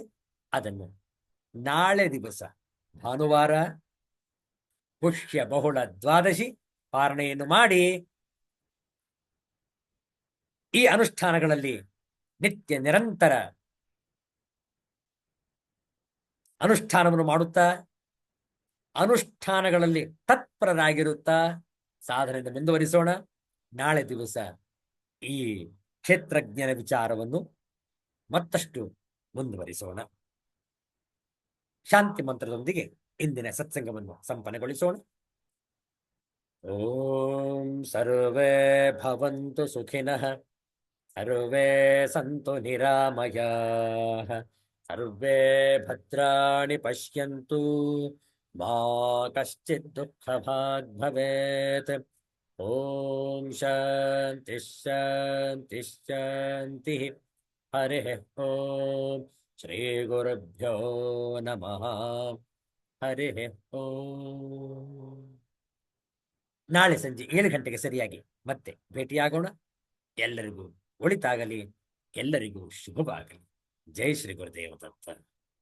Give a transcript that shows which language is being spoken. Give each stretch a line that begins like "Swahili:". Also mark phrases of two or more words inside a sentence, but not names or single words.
Kannada: ಅದನ್ನು ನಾಳೆ ದಿವಸ ಭಾನುವಾರ ಪುಷ್ಯ ಬಹುಳ ದ್ವಾದಶಿ ಪಾರಣೆಯನ್ನು ಮಾಡಿ ಈ ಅನುಷ್ಠಾನಗಳಲ್ಲಿ ನಿತ್ಯ ನಿರಂತರ ಅನುಷ್ಠಾನವನ್ನು ಮಾಡುತ್ತಾ ಅನುಷ್ಠಾನಗಳಲ್ಲಿ ತತ್ಪರರಾಗಿರುತ್ತಾ ಸಾಧನೆಯಿಂದ ಮುಂದುವರಿಸೋಣ. ನಾಳೆ ದಿವಸ ಈ ಕ್ಷೇತ್ರಜ್ಞನ ವಿಚಾರವನ್ನು ಮತ್ತಷ್ಟು ಮುಂದುವರಿಸೋಣ. ಶಾಂತಿ ಮಂತ್ರದೊಂದಿಗೆ ಇಂದಿನ ಸತ್ಸಂಗವನ್ನು ಸಂಪನ್ನಗೊಳಿಸೋಣ.
Sanskrit: ಓಂ ಸರ್ವೇ ಭವಂತು ಸುಖಿನಃ, ಸರ್ವೇ ಸಂತು ನಿರಾಮಯಾಃ, ಸರ್ವೇ ಭದ್ರಾಣಿ ಪಶ್ಯಂತು, ಮಾ ಕಶ್ಚಿತ್ ದುಃಖಭಾಗ್ ಭವೇತ್. ಓಂ ಶಾಂತಿ ಶಾಂತಿ ಶಾಂತಿ. ಹರಿ ಓಂ. ಶ್ರೀ ಗುರುಭ್ಯೋ ನಮಃ. ಹರಿ ಓಂ.
Kannada: ನಾಳೆ ಸಂಜೆ 7 ಗಂಟೆಗೆ ಸರಿಯಾಗಿ ಮತ್ತೆ ಭೇಟಿಯಾಗೋಣ. ಎಲ್ಲರಿಗೂ ಒಳಿತಾಗಲಿ, ಎಲ್ಲರಿಗೂ ಶುಭವಾಗಲಿ. ಜೈ ಶ್ರೀ ಗುರುದೇವ ದತ್ತ.